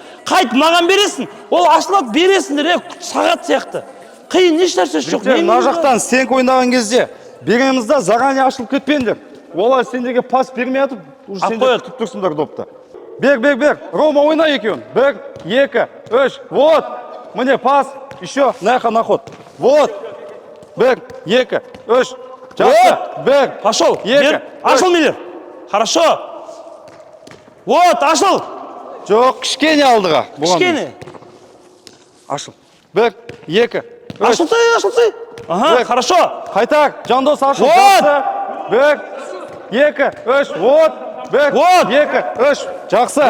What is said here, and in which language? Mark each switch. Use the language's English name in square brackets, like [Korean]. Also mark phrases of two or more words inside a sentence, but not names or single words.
[Kazakh] Қайтып маған бересің, ол ашылап бересіңдер, сағат сияқты. Қиын ешнәрсе жоқ. Жігіттер, мына жақтан стенка ойнаған кезде береміз да, заранее ашылып кетпеңдер. Олар сендерге пас бермей атып, уже сендер күтіп тұрсыңдар допты. Бер. Рома ойна екеуін. 1, 2, 3. Вот. Міне пас. [Russian] Еще на ход. Вот. [Kazakh] 1, 2, 3. Жақсы. 1. [Russian] Пошел. [Kazakh] Бер. Ашыл [Russian] Миллер. Хорошо. Вот, [Kazakh] ашыл. Жоқ, кішкене алдыға. Кішкене. Ашыл. 1, 2, 3. Ашылсай. [Russian] Ага, хорошо. [Kazakh] Қайтар. Жандос ашыл. [Russian] Вот. [Kazakh] 1, 2, 3. Вот. 1, 2, 3. Жақсы.